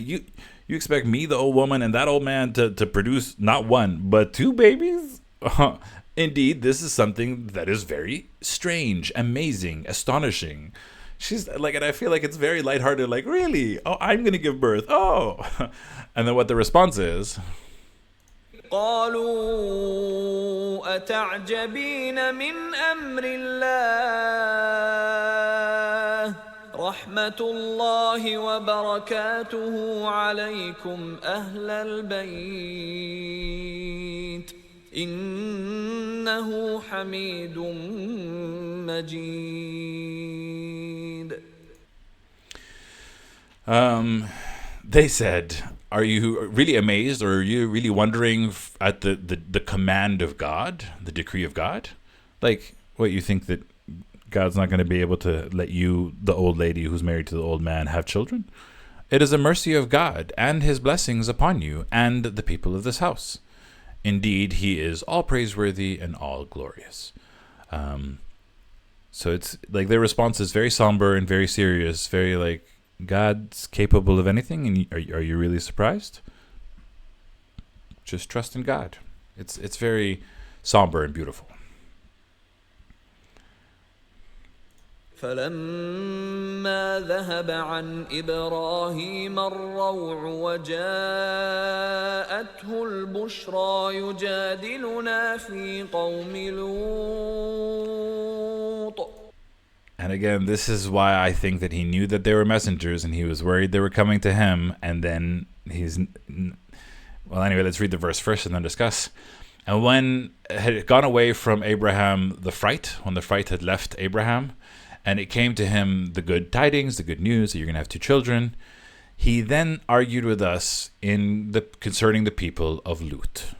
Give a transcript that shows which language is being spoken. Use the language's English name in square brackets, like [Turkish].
[English] You expect me, the old woman, and that old man to produce not one but two babies? Indeed, this is something that is very strange, amazing, astonishing." She's like, and I feel like it's very lighthearted. Like, really? Oh, I'm gonna give birth. Oh, and then what the response is? [Arabic] قالوا أتعجبين من أمر الله رحمة الله وبركاته عليكم أهل البيت إنه حميد مجيد. [English] They said, are you really amazed, or are you really wondering at the command of God, the decree of God? Like, what, you think that God's not going to be able to let you, the old lady who's married to the old man, have children? It is a mercy of God and his blessings upon you and the people of this house. Indeed, he is all praiseworthy and all glorious. So it's like their response is very somber and very serious, very like, God's capable of anything, and are you really surprised? Just trust in God. It's very somber and beautiful. [Arabic] فلما ذهب عن إبراهيم الروع وجاءته البشرى يجادلنا في قوم لوط. [English] And again, this is why I think that he knew that they were messengers and he was worried they were coming to him. And then well, anyway, let's read the verse first and then discuss. And when it had gone away from Abraham the fright, when the fright had left Abraham, and it came to him the good tidings, the good news that you're going to have two children, he then argued with us concerning the people of Lut.